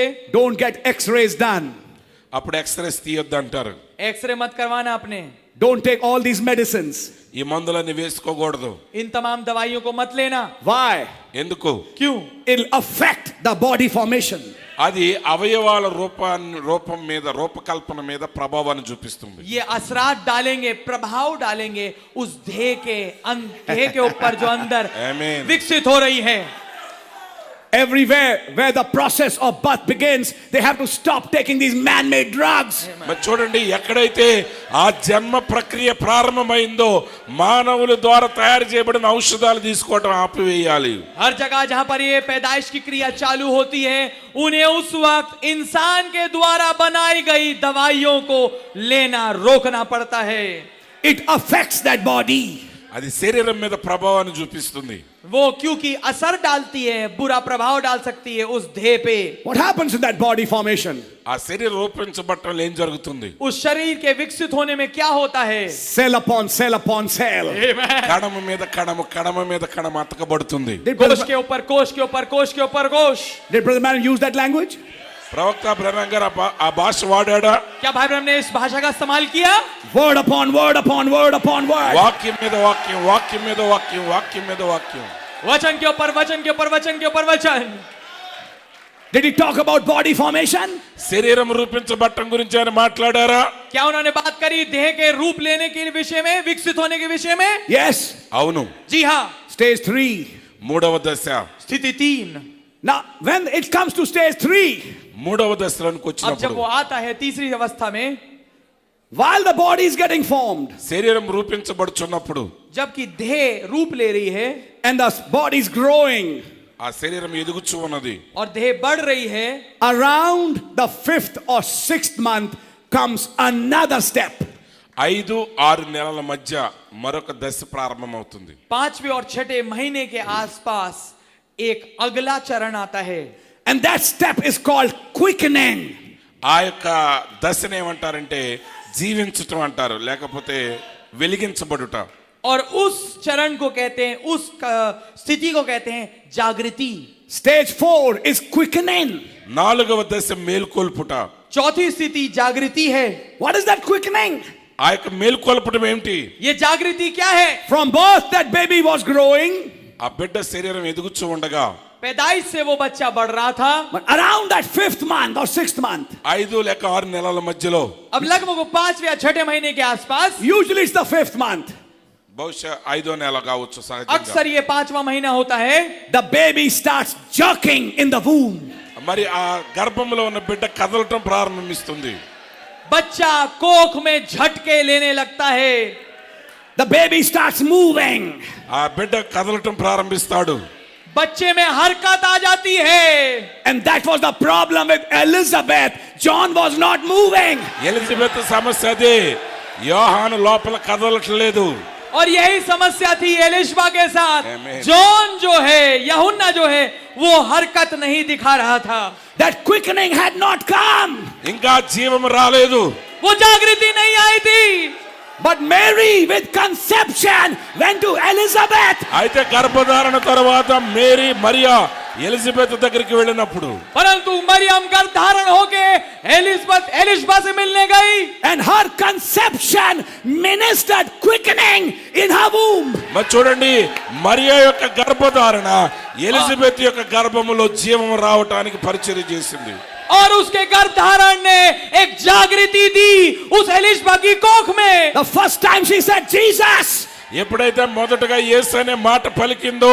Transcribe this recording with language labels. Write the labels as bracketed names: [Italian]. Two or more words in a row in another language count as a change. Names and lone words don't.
[English] don't get x-rays done. [Telugu] అప్పుడు ఎక్స్రేస్ తీయొద్దు అంటారు. [Hindi] एक्सरे मत करवाना आपने, [English] Don't take all these medicines. [Telugu] ఈ మందులన్నీ వేసుకోకూడదు. [Hindi] इन तमाम दवाइयों को मत लेना। [English] Why? [Telugu] ఎందుకు? [Hindi] क्यों? [English] It'll affect the body formation. [Telugu] అది అవయవాల రూపం మీద రూపకల్పన మీద ప్రభావాన్ని చూపిస్తుంది. [Hindi] ये असरात डालेंगे, प्रभाव डालेंगे उस देह के ऊपर जो अंदर [English] Amen. [Hindi] विकसित हो रही है। [English] Everywhere where the process of birth begins, they have to stop taking these man-made drugs. [Telugu] మరి చూడండి, ఎక్కడైతే ఆ జన్మ ప్రక్రియ ప్రారంభమైందో మానవుల ద్వారా తయారు చేయబడిన ఔషధాలు తీసుకోవడం ఆపివేయాలి. [Hindi] हर जगह जहां पर ये पैदाइश की क्रिया चालू होती है, उन्हें उस वक्त इंसान के द्वारा बनाई गई दवाइयों को लेना रोकना पड़ता है। [English] It affects that body. [Telugu] అది శరీరం మీద ప్రభావాన్ని చూపిస్తుంది. [Hindi] वो क्योंकि असर डालती है, बुरा प्रभाव डाल सकती है उस देह पे। [English] What happens in that body formation? [Telugu] ఆ శరీరం రూపించబట్టంలో ఏం జరుగుతుంది? [Hindi] उस शरीर के विकसित होने में क्या होता है? [English] Cell upon cell upon cell. [Telugu] కణము మీద కణము, కణము మీద కణము అతకబడుతుంది. [Hindi] कोष के ऊपर कोष के ऊपर कोष के ऊपर कोष। [English] Did Brother Branham use that language? [Telugu] ప్రవక్త బ్రహ్మం గారు ఆ భాష వాడాడా? [Hindi] क्या भाई ब्रह्म ने इस भाषा का इस्तेमाल किया? [English] Word upon word upon word upon word. [Telugu] వాక్యం మీద వాక్యం, వాక్యం మీద వాక్యం, వాక్యం మీద వాక్యం, [Hindi] वचन के ऊपर वचन के ऊपर वचन के ऊपर वचन। [English] Did he talk about body formation? [Telugu] శరీరం రూపించబట్టం గురించి ఆయన మాట్లాడారా? [Hindi] क्या उन्होंने बात करी देह के रूप लेने के विषय में, विकसित होने के विषय में? [English] Yes. [Telugu] అవును. [Hindi] जी हाँ। [English] Stage 3. [Telugu] మూడవ దశ. [Hindi] स्थिति 3। [English] Now, when it comes to stage 3, [Telugu] మూడవ దశలోనికి [Hindi] अब जब [Telugu] వచ్చినప్పుడు [Hindi] वो आता है तीसरी अवस्था में, [English] while the body is getting formed [Telugu] శరీరం రూపించబడుచున్నప్పుడు, [Hindi] जबकि देह रूप ले रही है [English] and the body is growing, [Telugu] ఆ శరీరం ఎదుగుచూ ఉన్నది. [Hindi] और देह बढ़ रही है, [English] around the 5th or 6th month comes another step. [Telugu] 5-6 నెలల మధ్య మరొక దశ ప్రారంభమవుతుంది. [Hindi] 5वें और 6ठे महीने के आसपास एक अगला चरण आता है, [English] And that step is called quickening. [Telugu] ఆ యొక్క దశను ఏమంటారంటే జీవించటం అంటారు, లేకపోతే వెలిగించబడుట. [Hindi] और उस चरण को कहते हैं, उस स्थिति को कहते हैं जागृति। [English] Stage 4 is quickening. [Telugu] 4వ దశ మేల్కొల్పుట. [Hindi] चौथी स्थिति जागृति है। [English] What is that quickening? [Telugu] ఆ యొక్క మేల్కొల్పటం ఏమిటి? [Hindi] ये जागृति क्या है? [English] From birth, that baby was growing, [Telugu] ఆ బిడ్డ శరీరం ఎదుగుచూ ఉండగా [Hindi] पैदाइश से वो बच्चा बढ़ रहा था, [English] but around that 5th month or 6th month, [Telugu] 5 లేక 6 నెలల మధ్యలో, [Hindi] अब लगभग 5वें या 6ठे महीने के आसपास, [English] usually it's the 5th month, [Telugu] బహుశా 5వ నెల కావచ్చు సహజంగా, [Hindi] अक्सर ये 5वां महीना होता है, [English] the baby starts jerking in the womb. [Telugu] మరి ఆ గర్భంలో ఉన్న బిడ్డ కదలటం ప్రారంభిస్తుంది. [Hindi] बच्चा कोख में झटके लेने लगता है, [English] The baby starts moving. [Telugu] ఆ బిడ్డ కదలటం ప్రారంభిస్తాడు. [Hindi] बच्चे में हरकत आ जाती है। [English] And that was the problem with Elizabeth. John was not moving. [Telugu] ఎలిజబెత్ సమస్య అదే, యోహాను లోపల కదలట్లేదు. [Hindi] और यही समस्या थी एलिशबा के साथ। [English] Amen. [Hindi] जॉन जो है, यूहन्ना जो है, वो हरकत नहीं दिखा रहा था, [English] That quickening had not come. [Telugu] ఇంకా జీవం రాలేదు. [Hindi] वो जागृति नहीं आई थी। [English] But Mary, with conception, went to Elizabeth. [Telugu] అయితే గర్భధారణ తర్వాత మరియా ఎలిజబెత్ దగ్గరికి వెళ్ళినప్పుడు, [Hindi] परंतु मरियम गर्भ धारण होके एलिशबा से मिलने गई, [English] And her conception ministered quickening in her womb. [Telugu] మరి చూడండి, మరియా యొక్క గర్భధారణ ఎలిజబెత్ యొక్క గర్భములో జీవం రావటానికి పరిచర్య చేసింది. [Hindi] और उसके गर्भ धारण ने एक जागृति दी उस एलिशबा की कोख में। [English] The first time she said, Jesus. [Telugu] ఎప్పుడైతే మొదటగా యేసు అనే మాట పలికిందో,